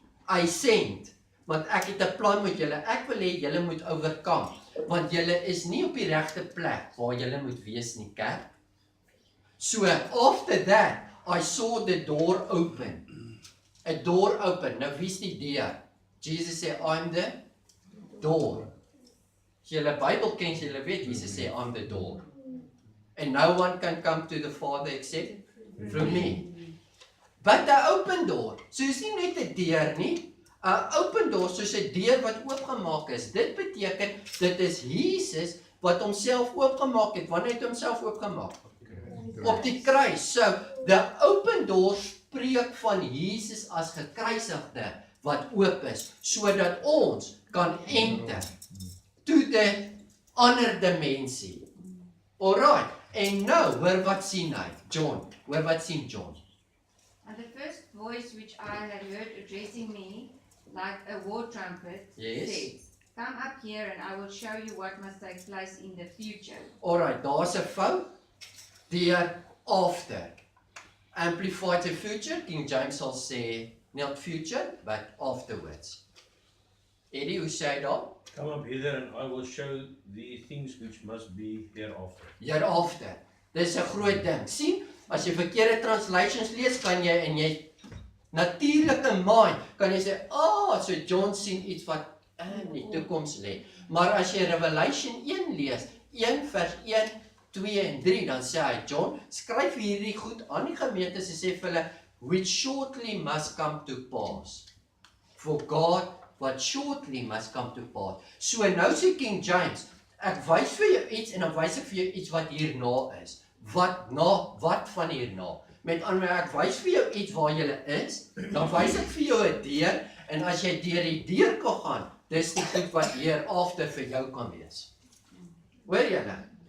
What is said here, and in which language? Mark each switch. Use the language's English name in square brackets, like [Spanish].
[Afrikaans] Ascend, want ek het 'n plan met julle. Ek wil hê julle moet oorkom, want julle is nie op die regte plek waar julle moet wees nie, kerk. [English] So after that, I saw the door open. A door open. [Afrikaans] Nou wie's die deur? Jesus sê, [English] I'm the door. [Afrikaans] As julle Bybel ken, julle weet, Jesus sê, [English] I'm the door. And no one can come to the Father except through me. But the open door, [Afrikaans] so is nie net 'n deur nie, 'n open door soos 'n deur wat oopgemaak is. Dit beteken, dit is Jesus wat homself oopgemaak het. Wanneer het hy homself oopgemaak? Op die kruis. [English] So, the open door [Afrikaans] spreek van Jesus as gekruisigde wat oop is, sodat ons kan [English] enter to the [Afrikaans] ander dimensie. Alright, en nou, hoor wat sien hy? John, hoor wat sien John? [English] And the first voice which I had heard addressing me like a war trumpet said, come up here and I will show you what must take place in the future. [Afrikaans] Alright, daar's 'n fout. Deur after. [English] Amplified the future, [Afrikaans] King James sal sê, [English] not future, but afterwards. [Afrikaans] Eddie, hoe sê hy daar? [English] Come up hither and I will show thee things which must be hereafter. [Afrikaans] Hereafter. Dis 'n groot ding. sien, as jy verkeerde translations lees, kan jy in jy natuurlike mind kan jy sê, so John sien iets wat in die toekoms lê. Maar as jy Revelation 1 lees, 1 vers 1, 2 en 3, dan sê hy, John, skryf hierdie goed aan die gemeentes en sê vir hulle, [English] which shortly must come to pass. For God, what shortly must come to pass. [Afrikaans] So nou sê King James, ek wys vir jou iets en dan wys ek vir jou iets wat hierna is. Wat van hierna? Met ander woorde, ek wys vir jou iets waar jy is, dan wys ek vir jou 'n deur en as jy deur die deur kan gaan, dis die goed wat hereafter vir jou kan wees. Hoor julle?